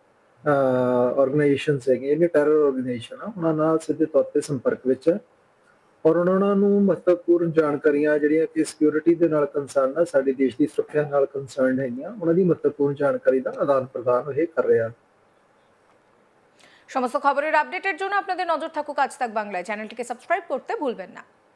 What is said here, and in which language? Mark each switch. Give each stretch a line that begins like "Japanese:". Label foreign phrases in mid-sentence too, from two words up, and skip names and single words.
Punjabi: ਆਰਗੇਨਾਈਜੇਸ਼ਨਸ ਹੈਗੀਆਂ, ਜਿਹੜੀਆਂ
English: terror organisation
Punjabi: ਆ, ਉਹਨਾਂ ਨਾਲ ਸਿੱਧੇ ਤੌਰ ਤੇ ਸੰਪਰਕ ਵਿੱਚ ਹੈ ਔਰ ਉਹਨਾਂ ਨੂੰ ਮਹੱਤਵਪੂਰਨ ਜਾਣਕਾਰੀਆਂ ਜਿਹੜੀਆਂ ਕਿ ਸਿਕਿਉਰਿਟੀ ਦੇ ਨਾਲ ਕੰਸਰਨ ਆ, ਸਾਡੇ ਦੇਸ਼ ਦੀ ਸੁਰੱਖਿਆ ਨਾਲ ਕੰਸਰਨ ਹੈਗੀਆਂ, ਉਹਨਾਂ ਦੀ ਮਹੱਤਵਪੂਰਨ ਜਾਣਕਾਰੀ ਦਾ আদান প্রদান ਇਹ ਕਰ ਰਿਹਾ।
Bangla: সমস্ত খবরের আপডেটের জন্য আপনাদের নজর থাকুক আজ তাক বাংলায়। চ্যানেলটিকে সাবস্ক্রাইব করতে ভুলবেন না।